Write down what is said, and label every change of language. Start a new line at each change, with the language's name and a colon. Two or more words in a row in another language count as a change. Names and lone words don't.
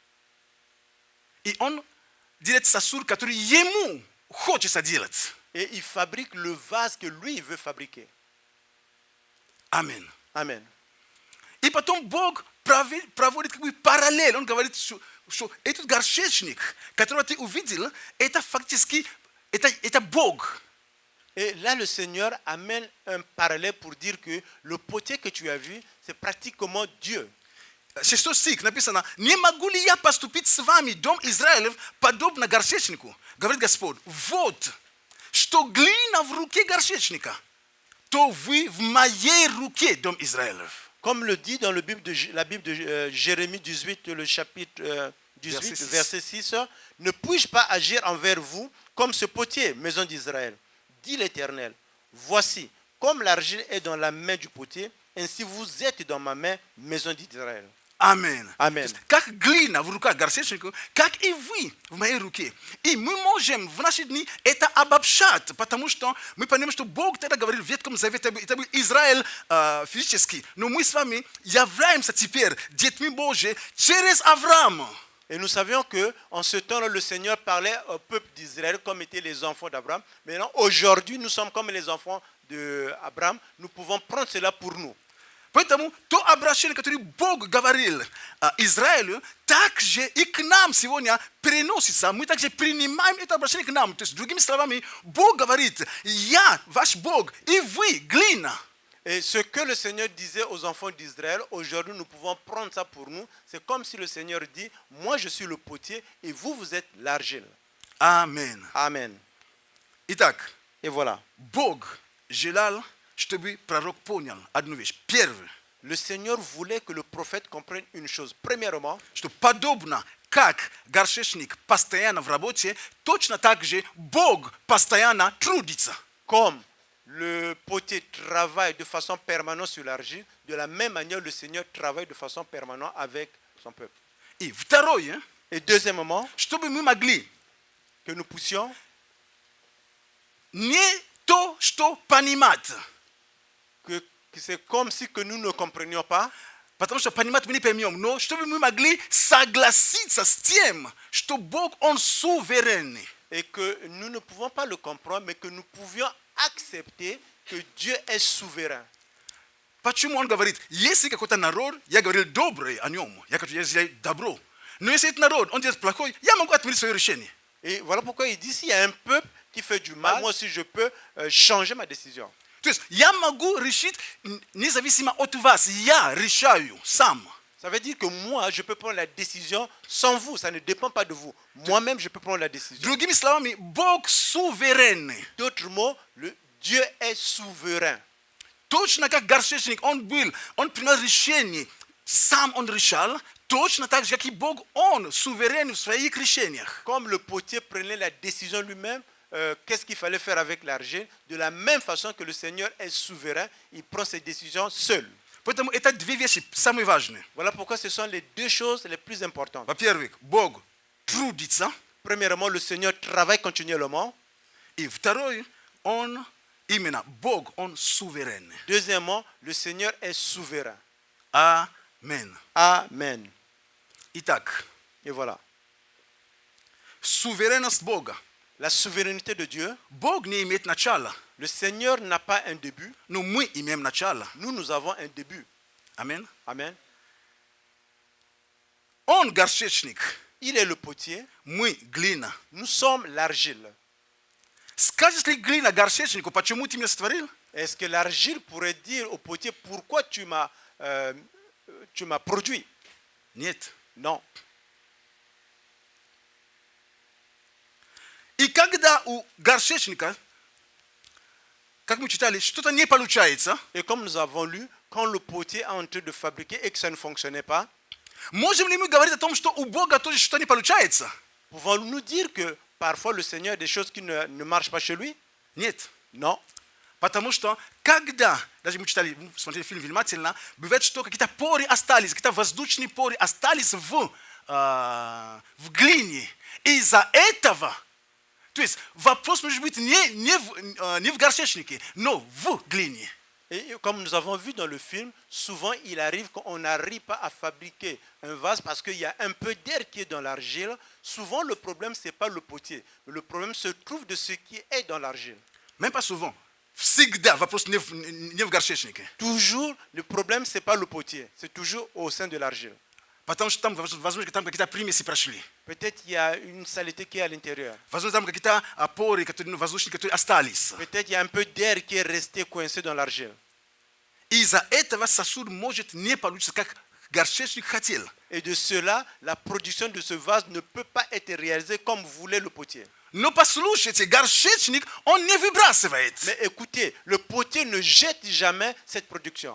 Russian: И он делает сосуд, который ему хочется делать.
French: Et il fabrique le vase que lui, il veut fabriquer.
Russian: Аминь.
French: Amen.
Russian: И потом Бог проводит как бы параллель. Он говорит, что этот горшечник, которого ты увидел, это фактически это Бог.
French: Et là, le Seigneur amène un parallèle pour dire que le potier que tu as vu, c'est pratiquement Dieu.
Russian: 6 стих написано: «Не могу ли я поступить с вами, дом Израилев, подобно горшечнику?» Говорит Господь: «Вот, что глина в руке горшечника, то вы в моей руке, дом Израилев».
French: Comme le dit dans la Bible de Jérémie 18, le chapitre 18, verset 6, ne puis-je pas agir envers vous comme ce potier, maison d'Israël, dit l'Éternel. Voici, comme l'argile est dans la main du potier, ainsi vous êtes dans ma main, maison d'Israël.
Russian: Аминь.
French: Amen.
Russian: Как глина в руках горшечника, как и вы в моей руке. И мы можем в наши дни это обобщать, потому что мы понимаем, что Бог тогда говорил в Ветхом Завете, это был Израиль физически, но мы с вами являемся теперь детьми Божьими через Авраама.
French: Et nous savions qu'en ce temps-là, le Seigneur parlait au peuple d'Israël comme étaient les enfants d'Abraham. Maintenant, aujourd'hui, nous sommes comme les enfants d'Abraham. Nous pouvons prendre cela pour nous.
Russian: Поэтому то обращение, которое Бог говорил Израилю, также и к нам сегодня переносится. Мы также принимаем это обращение к нам. То есть, другими словами, Бог говорит: «Я ваш Бог, и вы глина».
French: Et ce que le Seigneur disait aux enfants d'Israël, aujourd'hui nous pouvons prendre ça pour nous. C'est comme si le Seigneur dit, moi je suis le potier et vous, vous êtes l'argile. Amen. Amen.
Russian: Итак,
French: Et voilà.
Russian: Бог желал, чтобы пророк понял одну вещь. Первое,
French: Le Seigneur voulait que le prophète comprenne une chose. Premièrement,
Russian: что подобно как горшечник постоянно в работе, точно так же Бог постоянно трудится.
French: comme le potier travaille de façon permanente sur l'argile, de la même manière le Seigneur travaille de façon permanente avec son peuple.
Russian: И второе,
French: Et deuxièmement,
Russian: чтобы мы могли
French: que nous puissions
Russian: не то, что понимать,
French: que c'est comme si que nous ne comprenions pas,
Russian: потому что понимать мы не поймем, но чтобы мы могли согласиться с тем, что Бог, Он суверенный.
French: et que nous ne pouvons pas le comprendre, mais que nous pouvions accepter que Dieu est souverain.
Russian: Почему Он говорит: если какой-то народ, я говорил добрый о нем, я хочу сделать добро, но если этот народ, он делает плохой, я могу отменить свое решение.
French: Et voilà pourquoi il dit, s'il y a un peuple qui fait du mal, moi aussi je peux changer ma décision.
Russian: То есть я могу решить независимо от вас, я решаю сам.
French: Ça veut dire que moi, je peux prendre la décision sans vous, ça ne dépend pas de vous. Moi-même, je peux prendre la décision.
Russian: Другими словами, Бог суверенный.
French: D'autres mots, Dieu est souverain.
Russian: Точно как горшечник, он принял решение, сам он решал, точно так же, как и Бог, он суверен в своих решениях.
French: Comme le potier prenait la décision lui-même, qu'est-ce qu'il fallait faire avec l'argile, de la même façon que le Seigneur est souverain, il prend ses décisions seul.
Russian: Поэтому это две вещи самые важные.
French: Voilà pourquoi ce sont les deux choses les plus importantes.
Russian: Во-первых, Бог трудится.
French: Premièrement, le Seigneur travaille continuellement.
Russian: И второе, именно Бог, Он суверенный.
French: Deuxièmement, le Seigneur est souverain.
Russian: Амен.
French: Amen.
Russian: Итак,
French: Et voilà.
Russian: суверенность Бога.
French: La souveraineté de Dieu,
Russian: Бог не имеет начала,
French: le Seigneur n'a pas un début,
Russian: но мы имеем начало.
French: nous, nous avons un début.
Russian: Амин.
French: Amen.
Russian: Он горшечник,
French: Il est le potier,
Russian: мы глина.
French: nous sommes l'argile.
Russian: Скажет ли глина горшечнику, почему ты меня сотворил?
French: Est-ce que l'argile pourrait dire au potier, pourquoi tu m'as produit?
Russian: Нет.
French: Non.
Russian: И когда у горшечника, как мы читали, что-то не получается,
French: Et comme nous avons lu, quand le potier est en train de fabriquer et que ça ne fonctionnait pas,
Russian: можем ли мы говорить о том, что у Бога тоже что-то не получается?
French: pouvons-nous dire que parfois le Seigneur a des choses qui ne marchent pas chez lui?
Russian: Нет.
French: Non.
Russian: Потому что, когда, даже мы читали, смотрели фильм внимательно, бывает, что какие-то поры остались, какие-то воздушные поры остались в глине. И из-за этого, то есть вопрос может быть не в горшечнике, но в глине.
French: Et comme nous avons vu dans le film, souvent il arrive qu'on n'arrive pas à fabriquer un vase parce qu'il y a un peu d'air qui est dans l'argile. Souvent le problème, ce n'est pas le potier. Le problème se trouve de ce qui est dans l'argile. Même pas souvent.
Russian: Всегда вопрос не в горшечнике.
French: Toujours, le problème, ce n'est pas le potier. C'est toujours au sein de l'argile.
Russian: Потому что там, возможно, там какие-то примеси прошли.
French: Peut-être il y a une saleté qui est à l'intérieur.
Russian: Возможно, там какие-то поры, воздушные, которые остались.
French: Peut-être il y a un peu d'air qui est resté coincé dans l'argile.
Russian: Из-за этого сосуд может не получиться, как горшечник хотел.
French: Et de cela, la production de ce vase ne peut pas être réalisée comme voulait le potier.
Russian: Но послушайте, горшечник, он не выбрасывает.
French: Mais écoutez, le potier ne jette jamais cette production.